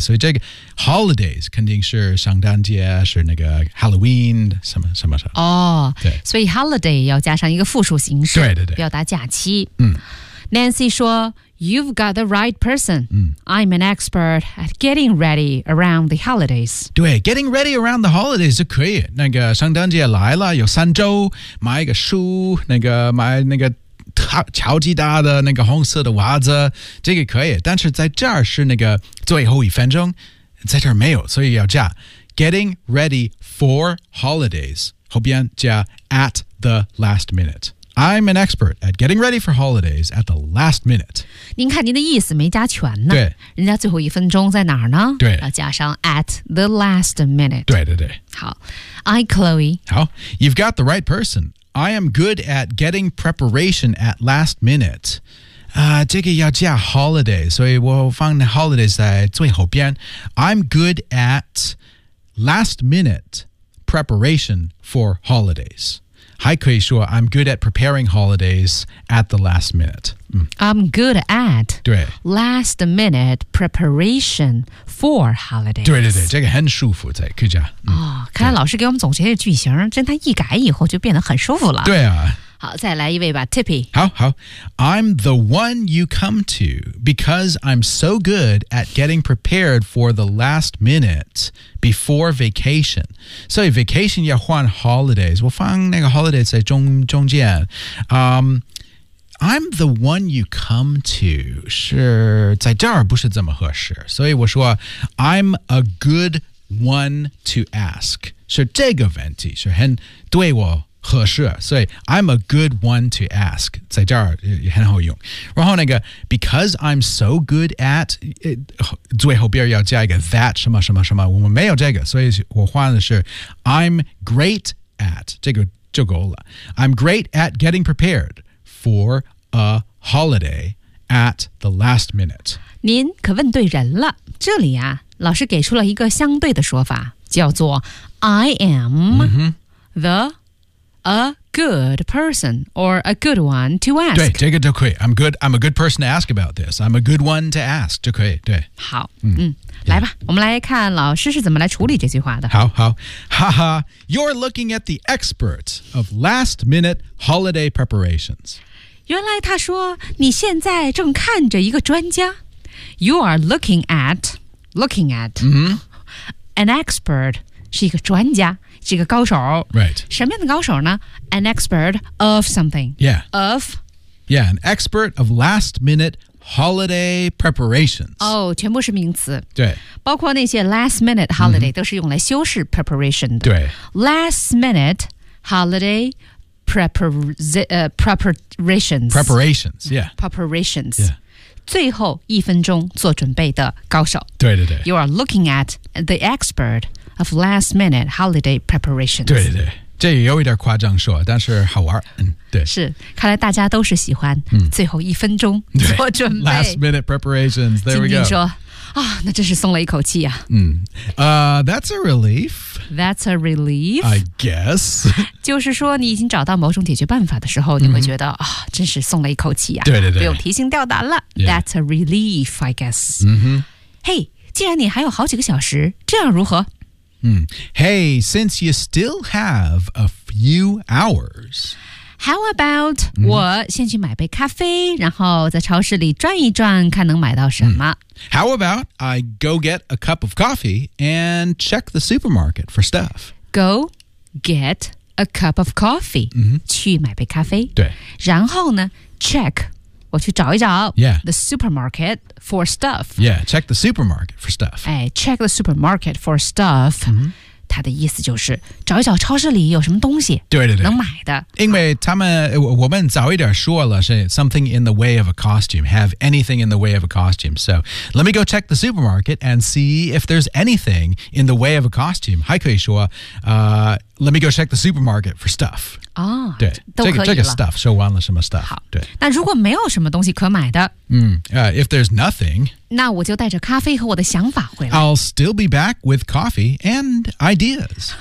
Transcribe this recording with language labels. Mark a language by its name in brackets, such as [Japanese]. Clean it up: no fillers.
[Chinese] 所以这个 holidays 肯定是圣诞节，是那个 Halloween 什么什么什么。哦，对，所以 holiday 要加上一个复数形式，对对对，表达假期。嗯 [English] ，Nancy 说。You've got the right person.、 Mm. I'm an expert at getting ready around the holidays. 对 ,getting ready around the holidays [Chinese] 是可以。那个圣诞节来了有三周买一个书那个买那个乔吉达的那个红色的袜子这个可以。但是在这儿是那个最后一分钟在这儿没有所以要加 [English] getting ready for holidays. [Chinese] 后边加 [English] at the last minute. I'm an expert at getting ready for holidays at the last minute. [Chinese] 您看您的意思没加全呢。对。人家最后一分钟在哪儿呢对。要加上 at the last minute. 对对对。好。I, Chloe. [English] 好。You've got the right person. I am good at getting preparation at last minute. [Chinese] 这个要加 holiday, 所以我放 holidays 在最后边。 [English] I'm good at last minute preparation for holidays. [Chinese] 还可以说 [English] I'm good at preparing holidays at the last minute.、 Mm. I'm good at [Chinese] 对 [English] last minute preparation for holidays. [Chinese] 对对对这个很舒服在可以讲、嗯哦、看来老师给我们总结的句型真他一改以后就变得很舒服了。对啊。好再来一位吧 Tippy。好好。 [English] I'm the one you come to because I'm so good at getting prepared for the last minute. Before vacation. So vacation [Chinese] 要换 holidays. 我放那个 holidays 在中间。 [English] I'm the one you come to. [Chinese] 是在这儿不是这么合适。所以我说 [English] I'm a good one to ask. [Chinese] 是这个问题是很对我合适。所以 [English] I'm a good one to ask. [Chinese] 在这儿很好用。然后那个 because I'm so good at... 最后边要加一个 that 什么什么什么我们没有这个所以我换的是 I'm great at 这个就够了 I'm great at getting prepared for a holiday at the last minute 您可问对人了这里啊老师给出了一个相对的说法叫做 I am、 mm-hmm. [English] the a good person or a good one to ask [Chinese] 对这个就可以 [English] I'm a good person to ask about this I'm a good one to ask [Chinese] 就可以对好嗯、yeah. 来吧我们来看老师是怎么来处理这句话的好好哈哈 [English] You're looking at the experts of last minute holiday preparations [Chinese] 原来他说你现在正看着一个专家 [English] You are looking at、 mm-hmm. [Chinese] an expert 是一个专家是一个高手 [English] Right [Chinese] 什么样的高手呢 [English] An expert of something Yeah Of Yeah An expert of last minute holiday preparations [Chinese] 哦、oh, 全部是名词对包括那些 last minute holiday、mm-hmm. 都是用来修饰 preparation 的对 [English] Last minute holiday preparations Preparations Yeah Preparations Yeah [Chinese] 最后一分钟做准备的高手对对对 [English] You are looking at the expert of last minute holiday preparations [Chinese] 对对对这也有一点夸张说但是好玩、嗯、对是看来大家都是喜欢最后一分钟做准备 [English] last minute preparations there we go [Chinese] 今天说、哦、那真是松了一口气啊、 [English] 嗯 that's a relief that's a relief I guess [Chinese] 就是说你已经找到某种解决办法的时候你会觉得、mm-hmm. 哦、真是松了一口气啊对对对不用提心吊胆了、 [English] yeah. that's a relief I guess、 mm-hmm. [Chinese] hey 既然你还有好几个小时这样如何 [English] Hey, since you still have a few hours, how about、mm-hmm. [Chinese] 我先去买杯咖啡，然后在超市里转一转，看能买到什么、mm. [English] ？How about I go get a cup of coffee and check the supermarket for stuff? Go get a cup of coffee,、 mm-hmm. [Chinese] 去买杯咖啡。对，然后呢 ？Check 我去找一找。 [English] Yeah, the supermarket. For stuff. Yeah, check the supermarket for stuff. 哎 check the supermarket for stuff.、 Mm-hmm. [Chinese] 它的意思就是找一找超市里有什么东西对对对能买的。因为他们、啊、我们早一点说了是 [English] something in the way of a costume, have anything in the way of a costume. So let me go check the supermarket and see if there's anything in the way of a costume. [Chinese] 还可以说、 [English] let me go check the supermarket for stuff. [Chinese] 哦，对，都可以了。这个 stuff 说完了什么 stuff？好，对。那如果没有什么东西可买的， [English] if there's nothing， [Chinese] 那我就带着咖啡和我的想法回来。 [English] I'll still be back with coffee and ideas.